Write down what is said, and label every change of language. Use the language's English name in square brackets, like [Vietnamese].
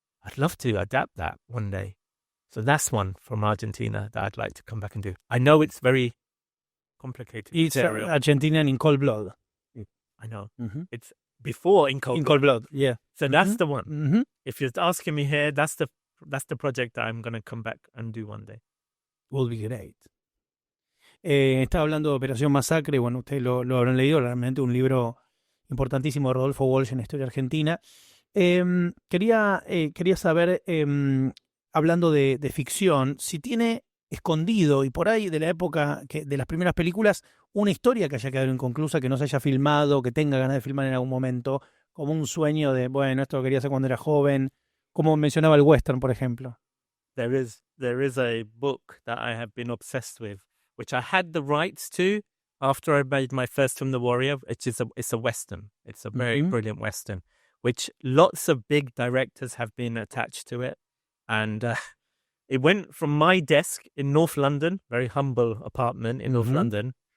[English] I'd love to adapt that one day. So that's one from Argentina that I'd like to come back and do. I know it's very complicated. It's Argentina in cold blood. I know. It's before in cold blood. Yeah. So that's the one. If you're asking me here, that's the project that I'm going to come back and do one day. Will be great. [Spanish] Estaba hablando de Operación Masacre. Bueno, ustedes lo habrán leído, realmente un libro importantísimo de Rodolfo Walsh en la historia argentina. Quería saber, hablando de ficción, si tiene escondido y por ahí de la época de las primeras películas una historia que haya quedado inconclusa, que no se haya filmado, que tenga ganas de filmar en algún momento, como un sueño de, bueno, esto lo quería hacer cuando era joven, como mencionaba el western, por ejemplo. [English] There is a book that I have been obsessed with, which I had the rights to after I made my first film, The Warrior. It's a western. It's a very brilliant western, which lots of big directors have been attached to it. And it went from my desk in North London, very humble apartment in North London.